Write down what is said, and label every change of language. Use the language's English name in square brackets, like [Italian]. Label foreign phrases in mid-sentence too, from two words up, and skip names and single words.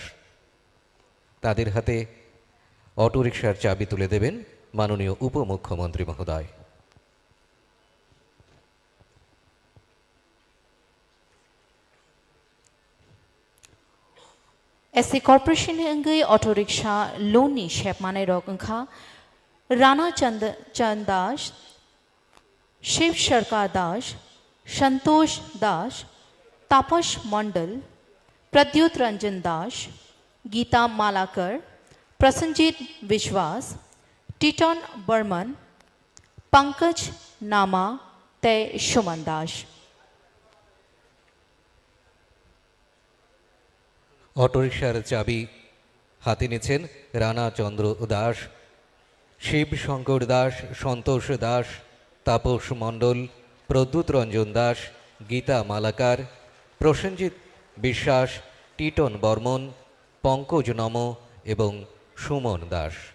[Bangla] তাদের হাতে অটোরিকশার চাবি তুলে দেবেন মাননীয় উপমুখ্যমন্ত্রী মহোদয়। [Kok Borok] SC Corporation Hengai [English] Auto Rickshaw Loan [Kok Borok] ni shep manai rognkha Rana Chand Das, Shiv Sharkar Das, Santosh Das, Tapash Mandal, Pradyut Ranjan Das, Geeta Malakar, Prasenjit Vishwas, Titon Burman, Pankaj Nama, Te Shuman Das. [Bangla] অটোরিকশার চাবি হাতে নিয়েছেন রানা চন্দ্র দাস, শিব শঙ্কর দাস, সন্তোষ দাস, তাপস মণ্ডল, প্রদ্যুৎ রঞ্জন দাস, গীতা মালাকার, প্রসেনজিৎ বিশ্বাস, টিটন বর্মন, পঙ্কজ নম এবং সুমন দাস।